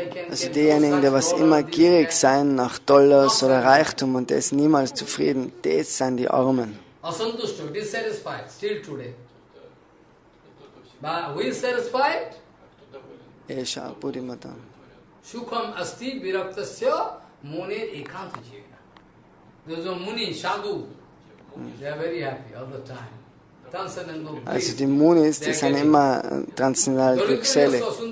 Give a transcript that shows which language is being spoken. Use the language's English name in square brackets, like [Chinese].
[German] Also diejenigen, die was immer gierig sein nach Dollars oder Reichtum und das niemals zufrieden, das sind die Armen. [English] Asantushta, dissatisfied, still today. But who is satisfied? [Sanskrit] Esha Buddhimata. Sukham asti viraktasya munir ekanta jivana. [English] Those are Muni, Sadhu, they are very happy all the time. [German] Also die Munis, die sind immer transzendental glückselig.